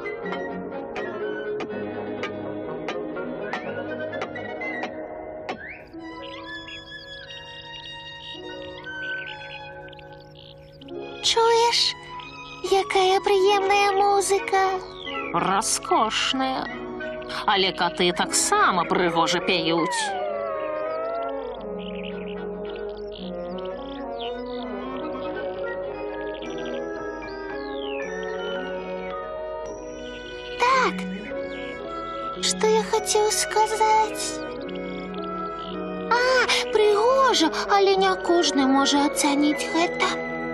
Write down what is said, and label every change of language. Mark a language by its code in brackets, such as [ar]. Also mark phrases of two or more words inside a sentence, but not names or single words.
[be] Чуешь, якая приемная музыка? Раскошная. Але каты таксама прыгожа пяюць. [ru] Так, что я хотел сказать? [be] А, пригожа, але не кожны можа ацаніць гэта.